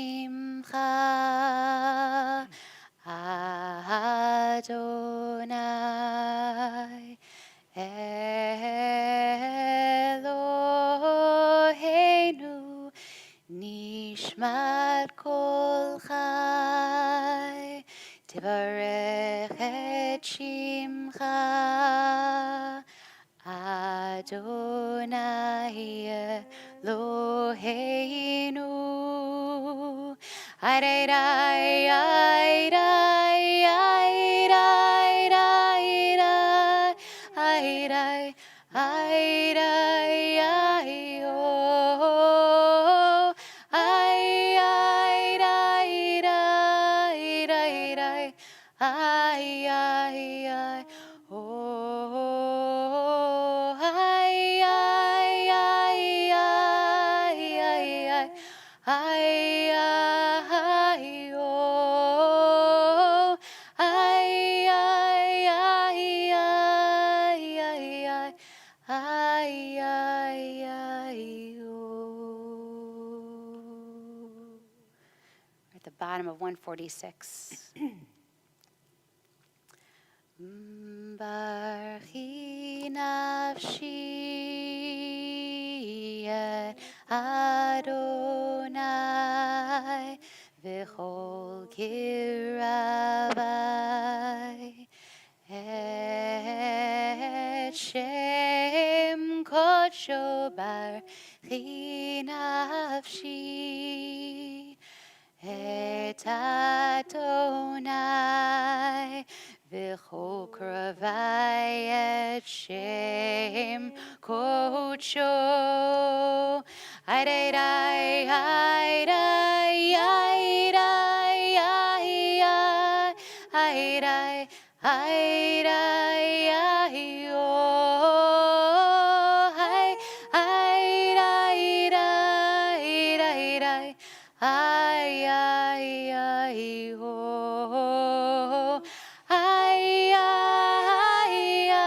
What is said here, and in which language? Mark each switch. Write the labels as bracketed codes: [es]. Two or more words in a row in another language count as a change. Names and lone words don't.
[he] שמך אדני אלהינו נשמת כל חי תברך את שמך אדני אלהינו Ay day ay day ay day ay day ay day ay day ay oh ay ay day day day day ay ay oh ay ay ay ay ay ay oh ay ay ay ay ay oh. [en] We're at the bottom of 146. [he] ברכי נפשי את אדני וכל קרבי את שם קדשו ברכי נפשי את אדני וכל קרבי את שם קדשו ay day day ay day ay day ay day ay day ay oh ay day day ay ay oh ay ay